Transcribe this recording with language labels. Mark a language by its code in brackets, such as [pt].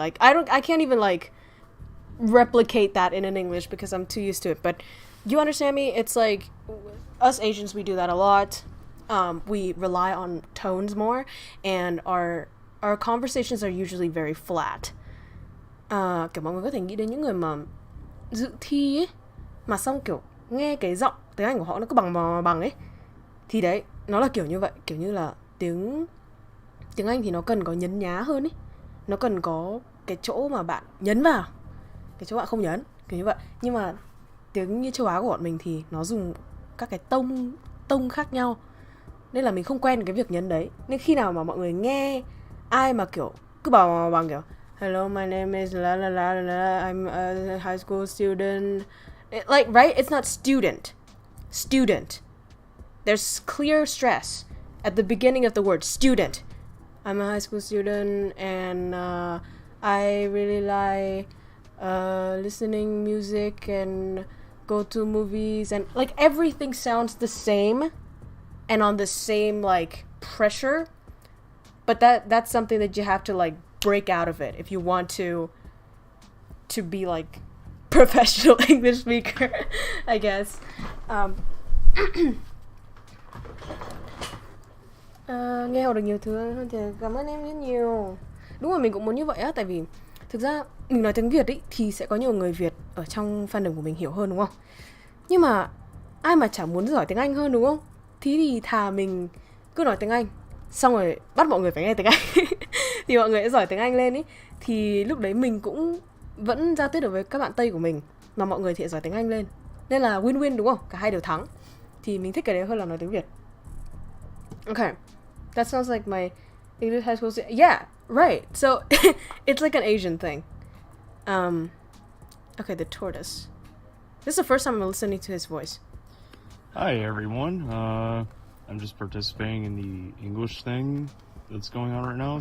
[en] Like I can't even like replicate that in an English because I'm too used to it. But you understand me? It's like us Asians, we do that a lot. We rely on tones more, and our conversations are usually very flat. [vi] Kiểu mọi người có thể nghĩ đến những người mà dự thi ấy, mà xong kiểu nghe cái giọng tiếng Anh của họ nó cứ bằng ấy, thì đấy nó là kiểu như vậy, kiểu như là tiếng Anh thì nó cần có nhấn nhá hơn ấy, nó cần có cái chỗ mà bạn nhấn vào, cái chỗ bạn không nhấn, kiểu như vậy. Nhưng mà tiếng như châu Á của bọn mình thì nó dùng các cái tông khác nhau, nên là mình không quen cái việc nhấn đấy. Nên khi nào mà mọi người nghe ai mà kiểu cứ bảo bằng kiểu [en] hello, my name is la la la la, I'm a high school student, like, right? It's not student. There's clear stress at the beginning of the word student. I'm a high school student, and I really like listening music and go to movies, and like everything sounds the same and on the same like pressure. But that's something that you have to like break out of it if you want to be like professional English speaker, I guess. [vi] Nghe học được nhiều thứ hơn thì cảm ơn em rất nhiều. Đúng rồi, mình cũng muốn như vậy á, tại vì thực ra mình nói tiếng Việt ý thì sẽ có nhiều người Việt ở trong fandom của mình hiểu hơn, đúng không? Nhưng mà ai mà chả muốn giỏi tiếng Anh hơn, đúng không? Thì thà mình cứ nói tiếng Anh, xong rồi bắt mọi người phải nghe tiếng Anh thì mọi người sẽ giỏi tiếng Anh lên ý. Thì lúc đấy mình cũng vẫn giao tiếp được với các bạn Tây của mình, mà mọi người thì giỏi tiếng Anh lên. Nên là win-win, đúng không? Cả hai đều thắng. Thì mình thích cái đấy hơn là nói tiếng Việt. [en] Okay, that sounds like my English high school. Yeah, right. So it's like an Asian thing. Okay, the tortoise. This is the first time I'm listening to his voice. Hi everyone. I'm just participating in the English thing that's going on right now.